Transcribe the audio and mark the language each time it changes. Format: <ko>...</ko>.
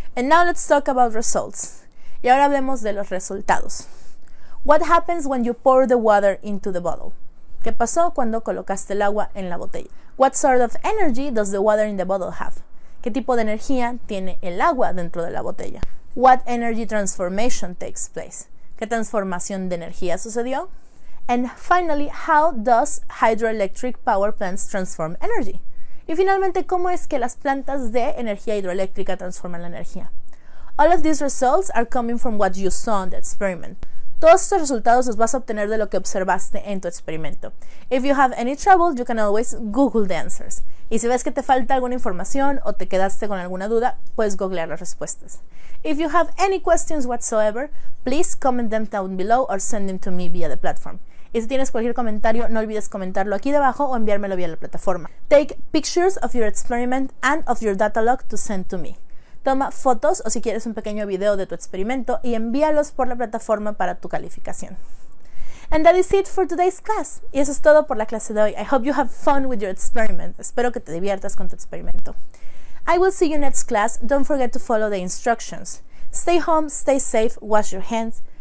<en>And now let's talk about results.</en> <es>Y ahora hablemos de los resultados.</es> <en>What happens when you pour the water into the bottle?</en> <es>¿Qué pasó cuando colocaste el agua en la botella?</es> <en>What sort of energy does the water in the bottle have?</en> <es>¿Qué tipo de energía tiene el agua dentro de la botella?</es> <en>What energy transformation takes place?</en> <es>¿Qué transformación de energía sucedió?</es> <en>And finally, how does hydroelectric power plants transform energy?</en> <es>Y finalmente, ¿cómo es que las plantas de energía hidroeléctrica transforman la energía?</es> <en>All of these results are coming from what you saw in the experiment.</en> <es>Todos estos resultados los vas a obtener de lo que observaste en tu experimento.</es> <en>If you have any trouble, you can always Google the answers.</en> <es>Y si ves que te falta alguna información o te quedaste con alguna duda, puedes googlear las respuestas.</es> <en>If you have any questions whatsoever, please comment them down below or send them to me via the platform.</en> <es>Y si tienes cualquier comentario, no olvides comentarlo aquí debajo o enviármelo vía la plataforma.</es> <en>Take pictures of your experiment and of your data log to send to me.</en> <es>Toma fotos o si quieres un pequeño video de tu experimento y envíalos por la plataforma para tu calificación.</es> <en>And that is it for today's class.</en> <es>Y eso es todo por la clase de hoy.</es> <en>I hope you have fun with your experiment.</en> <es>Espero que te diviertas con tu experimento.</es> <en>I will see you next class. Don't forget to follow the instructions. Stay home, stay safe, wash your hands.</en>